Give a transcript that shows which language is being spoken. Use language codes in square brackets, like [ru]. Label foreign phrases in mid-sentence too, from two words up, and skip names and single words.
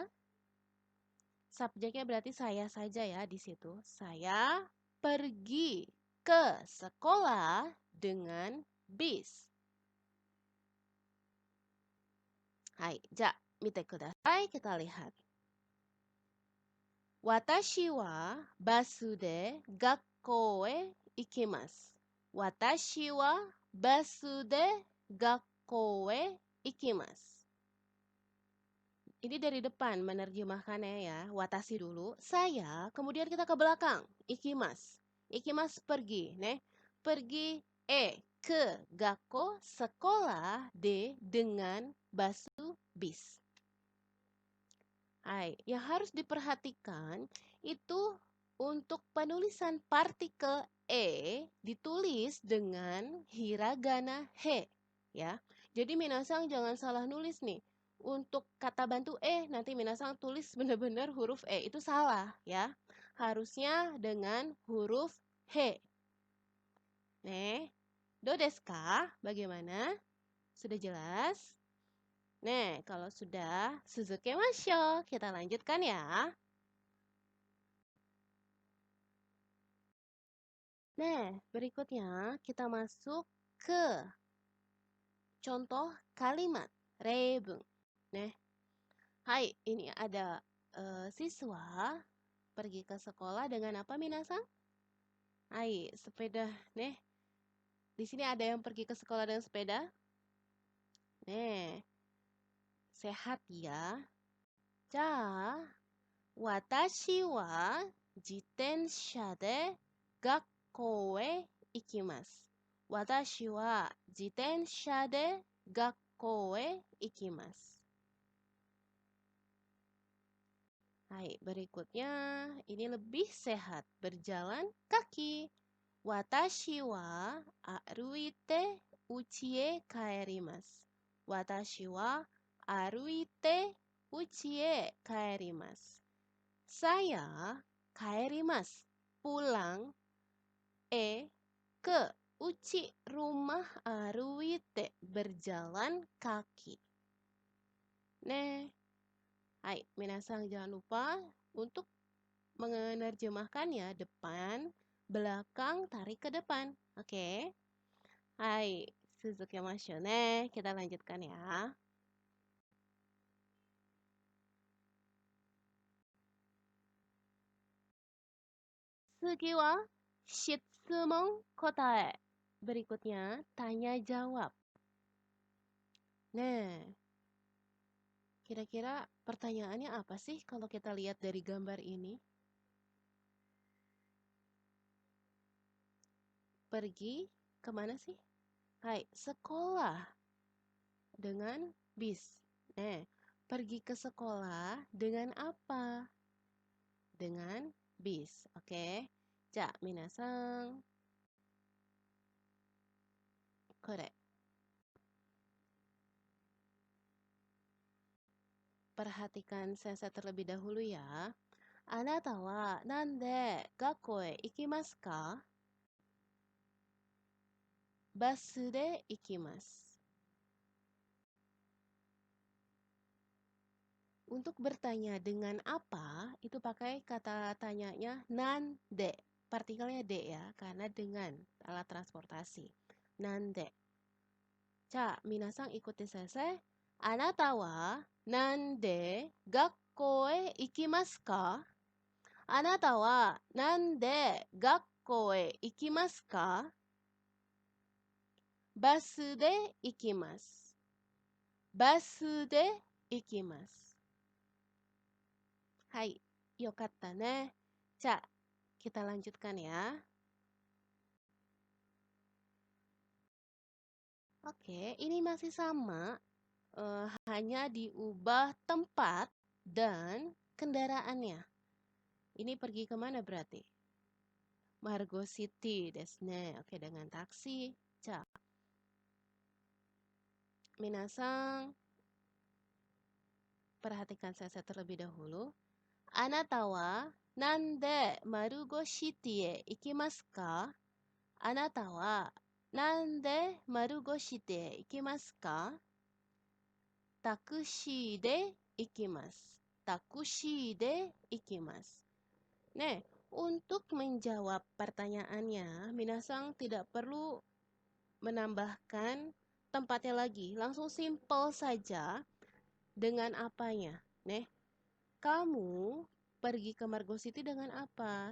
[id] Subjeknya berarti saya saja ya di situ. Saya pergi ke sekolah dengan bis. [ja] 見てください, [id] kita lihat. [ja] 私はバスで学校へ行きます. 私はバスで学校へ行きます. [id] Ini dari depan menerjemahkannya ya. Watashi dulu, saya, kemudian kita ke belakang. [ja] 行きます. [id] Ikimasu pergi, Pergi ke gakko, sekolah, dengan basu, bis. Yang harus diperhatikan itu untuk penulisan partikel ditulis dengan hiragana he, ya. Jadi minasang jangan salah nulis nih. Untuk kata bantu nanti minasang tulis benar-benar huruf itu salah ya. Harusnya dengan huruf he. [ja] どうですか? [id] Bagaimana? Sudah jelas? Kalau sudah, suzukemasho. Kita lanjutkan ya. Berikutnya kita masuk ke contoh kalimat reibun. Ini ada siswa pergi ke sekolah dengan apa minasang? Sepeda. Di sini ada yang pergi ke sekolah dengan sepeda? Sehat ya. [ja] 私は自転車で学校へ行きます. 私は自転車で学校へ行きます. [id] Hai, berikutnya ini lebih sehat, berjalan kaki. [ja] 私は歩いて家へ帰ります. 私は歩いて家へ帰ります. [id] Saya kaerimasu, pulang, ke uchi, rumah, aruite, berjalan kaki. Hai, minasang jangan lupa untuk menerjemahkannya depan, belakang, tarik ke depan. [ja] Oke. はい、すずきましょうね. [id] Kita lanjutkan ya. [ja] 次は質問答え. [id] Berikutnya, tanya jawab. Kira-kira pertanyaannya apa sih kalau kita lihat dari gambar ini? Pergi kemana sih? Hai, sekolah dengan bis. Pergi ke sekolah dengan apa? Dengan bis. Oke. [ja] じゃ、みなさん. [id] Kore. Perhatikan sensei terlebih dahulu ya. [ja] あなたは何で学校へ行きますか? バスで行きます. [id] Untuk bertanya dengan apa, itu pakai kata tanyanya nande. Partikelnya de ya, karena dengan alat transportasi. Nande. [ja] じゃ、みなさん [id] ikuti sensei. [ja] あなたは何で学校へ行きますか? あなたは何で学校へ行きますか? バスで行きます. バスで行きます. はい、よかったね. [id] Ja, kita lanjutkan ya. Oke, ini masih sama. Hanya diubah tempat dan kendaraannya. Ini pergi kemana berarti? Margo City [ja] ですね. [id] Oke, dengan taksi. Ja. Minasang, perhatikan saya terlebih dahulu. [ja] あなたは何でMarugo Cityへ行きますか? あなたは何でMarugo Cityへ行きますか? タクシーで行きます. タクシーで行きます. [id] Untuk menjawab pertanyaannya, minasang tidak perlu menambahkan tempatnya lagi. Langsung simple saja dengan apanya. Kamu pergi ke Margo City dengan apa?